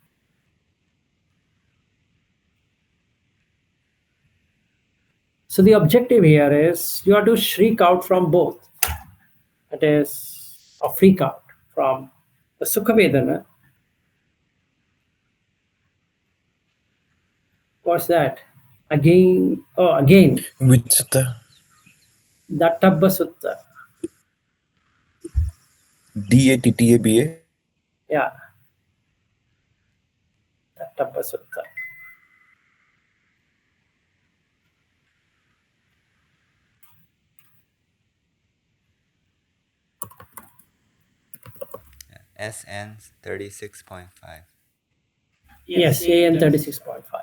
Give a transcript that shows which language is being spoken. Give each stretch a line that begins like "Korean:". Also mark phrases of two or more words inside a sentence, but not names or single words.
English: So the objective here is you have to shriek out from both. That is, or freak out from the
Pali: Sukha Vedana.
English: What's that? Again, Which sutta? Dattappa Sutta. Dattaba? Yeah, Dattappa Sutta. SN 36.5. Yes, AN 36.5.